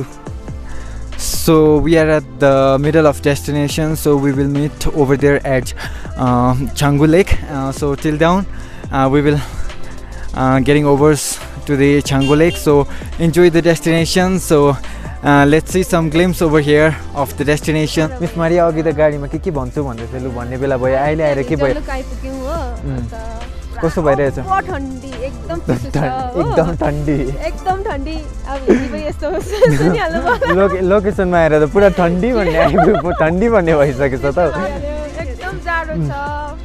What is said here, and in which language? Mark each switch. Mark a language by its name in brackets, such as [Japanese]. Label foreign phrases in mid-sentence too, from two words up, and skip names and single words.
[English] So we are at the middle of destination, so we will meet over there at Canggu Lake. So till down we will getting over to the Canggu Lake, so enjoy the destination. So let's see some glimpse over here of the destination. [Nepali] Miss Maria अघि त गाडीमा के भन्छु भन्दै थियो, लु भन्ने बेला भयो, अहिले आएर के भयो, कस्तो भइरहेछ? ठण्डी, एकदम चिसो छ हो, एकदम ठण्डी। अब हिँडी पनि यस्तो सुनिहाल्नु भयो, लोकेसनमा आएर त पुरा ठण्डी भन्ने आइपुग्यो, ठण्डी भन्ने भइसकेछ त, एकदम जाडो छ।